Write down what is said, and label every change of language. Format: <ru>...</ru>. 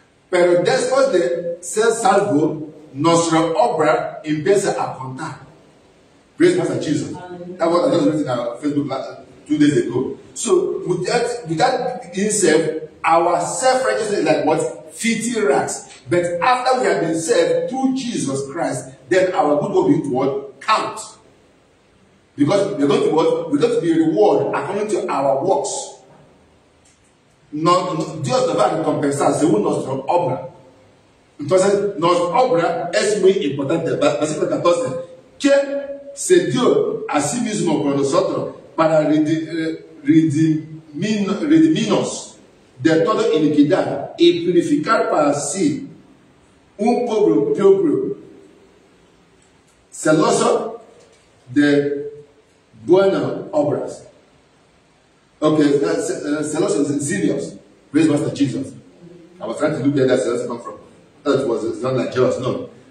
<es>Pero después de ser salvo, nuestra obra empieza a contar.</es> <en>Praise Master Jesus. That's what I just wrote in our Facebook 2 days ago. So without being saved, our self-righteousness is like what? Filthy rags. But after we have been saved through Jesus Christ, then our good will be to what? Count. Because we're going to be rewarded according to our works.</en> <es>Dios nos va a recompensar según nuestra obra. Entonces, nuestra obra es muy importante. Versículo 14. ¿Quién se dio a sí mismo por nosotros para redimirnos de toda iniquidad y purificar para sí un pueblo propio, celoso de buenas obras?</es> <en>Okay, celoso, zealous. Praise Master Jesus. I was trying to look where that zealous come from. That was not like jealous, no.</en>